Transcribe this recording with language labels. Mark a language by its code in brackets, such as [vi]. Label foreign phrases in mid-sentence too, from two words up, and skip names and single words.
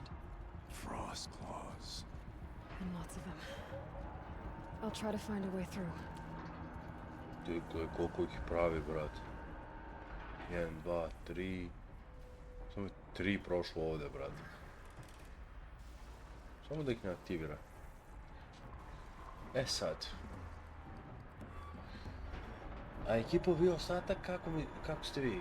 [en] Frost claws. And lots of them. I'll try to find a way through. [bs] Ti koliko ih pravi, brat. 1, 2, 3. Samo je 3 prošlo ovdje, brat. Samo da ih ne aktivira. E sad. A ekipo, vi ostatak, kako ste vi?